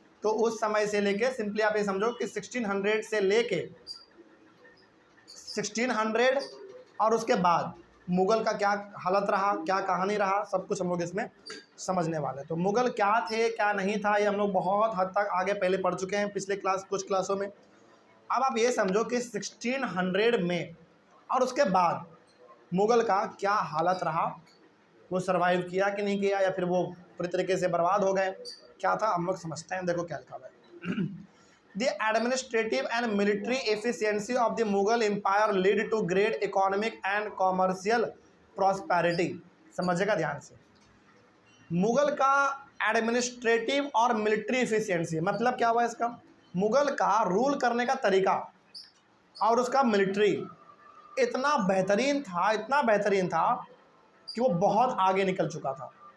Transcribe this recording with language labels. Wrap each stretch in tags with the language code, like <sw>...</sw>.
<hi>तो उस समय से लेके सिंपली आप ये समझो कि 1600 से लेके 1600 और उसके बाद मुग़ल का क्या हालत रहा, क्या कहानी रहा, सब कुछ हम लोग इसमें समझने वाले हैं। तो मुग़ल क्या थे क्या नहीं था ये हम लोग बहुत हद तक आगे पहले पढ़ चुके हैं पिछले कुछ क्लासों में। अब आप ये समझो कि 1600 में और उसके बाद मुग़ल का क्या हालत रहा, वो सर्वाइव किया कि नहीं किया, या फिर वो पूरी तरीके से बर्बाद हो गए, क्या था हम लोग समझते हैं। देखो क्या लिखा हुआ है।</hi> <en>The administrative and military efficiency of the Mughal Empire led to great economic and commercial prosperity।</en> <hi>समझेगा ध्यान से। मुग़ल का एडमिनिस्ट्रेटिव और मिलिट्री एफिशिएंसी मतलब क्या हुआ इसका, मुग़ल का रूल करने का तरीका और उसका मिलिट्री इतना बेहतरीन था कि वो बहुत आगे निकल चुका था।</hi>